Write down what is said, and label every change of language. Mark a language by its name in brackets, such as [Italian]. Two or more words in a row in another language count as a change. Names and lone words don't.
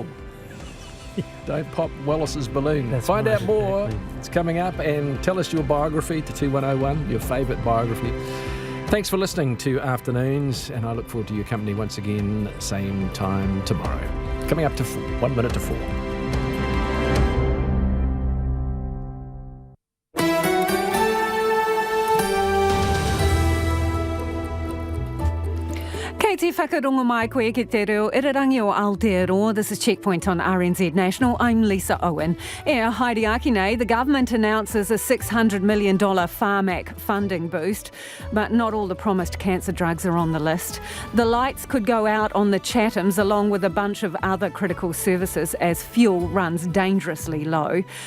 [English] Don't pop Wallace's balloon. That's Find right, out more. exactly. It's coming up, and tell us your biography to 2101, your favourite biography. Thanks for listening to Afternoons, and I look forward to your company once again, same time tomorrow. Coming up to 1 minute to 4. [Māori] Te whakarongo mai koe ki te reo irarangi o Aotearoa. [English] This is Checkpoint on RNZ National. I'm Lisa Owen. Heidi Akine, the government announces a $600 million Pharmac funding boost, but not all the promised cancer drugs are on the list. The lights could go out on the Chathams along with a bunch of other critical services as fuel runs dangerously low.